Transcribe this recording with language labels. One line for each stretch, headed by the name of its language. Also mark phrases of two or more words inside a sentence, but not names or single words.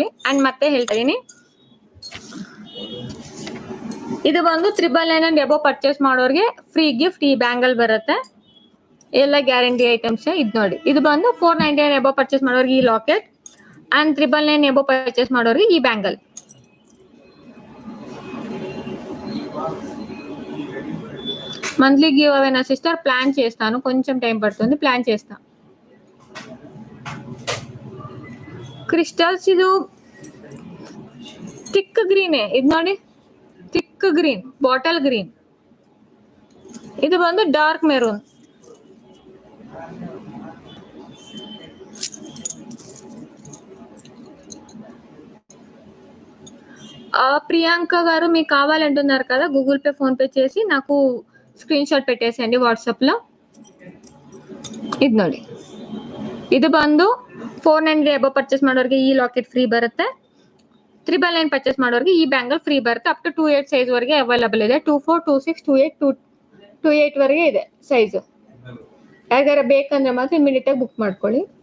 Kannada: ಅಂಡ್ ಮತ್ತೆ ಹೇಳ್ತಾ ಇದೀನಿ, ಇದು ಬಂದು 999
English: and above purchase
Kannada: ಮಾಡೋರಿಗೆ
English: free gift
Kannada: ಈ ಬ್ಯಾಂಗಲ್ ಬರುತ್ತೆ.
English: ಎಲ್ಲ guarantee items.
Kannada: ಇದು ನೋಡಿ, ಇದು ಬಂದು
English: 499 above purchase
Kannada: ಮಾಡೋರಿಗೆ ಈ ಲಾಕೆಟ್, ಅಂಡ್
English: 999 above purchase
Kannada: ಮಾಡೋರಿಗೆ ಈ ಬ್ಯಾಂಗಲ್.
English: monthly give away
Telugu: నా సిస్టర్ ప్లాన్ చేస్తాను, కొంచెం టైం పడుతుంది, ప్లాన్ చేస్తా.
English: ಕ್ರಿಸ್ಟಲ್ಸ್ ಇದು thick green,
Kannada: ಇದು ನೋಡಿ
English: thick green, bottle green.
Kannada: ಇದು ಬಂದು
English: dark maroon.
Telugu: ప్రియాంక గారు మీకు కావాలంటున్నారు కదా, గూగుల్ పే ఫోన్ పే చేసి నాకు
English: screen shot
Telugu: పెట్టేసేయండి వాట్సాప్ లో.
Kannada: ಇದು ನೋಡಿ, ಇದು ಬಂದು
English: 490 above purchase
Kannada: ಮಾಡೋರಿಗೆ ಈ ಲಾಕೆಟ್ ಫ್ರೀ ಬರುತ್ತೆ. 999 ಪರ್ಚೇಸ್ ಮಾಡೋರಿಗೆ ಈ ಬ್ಯಾಂಗಲ್ ಫ್ರೀ ಬರುತ್ತೆ.
English: up to 28 size
Kannada: ವರೆಗೆ ಅವೈಲಬಲ್ ಇದೆ. 24, 26, 28, 28 ವರೆಗೆ ಇದೆ ಸೈಜ್. ಯಾರಿಗಾರ ಬೇಕಂದ್ರೆ ಮಾತ್ರ ಇಮಿಡಿಯೇಟ್ ಆಗಿ ಬುಕ್ ಮಾಡ್ಕೊಳ್ಳಿ.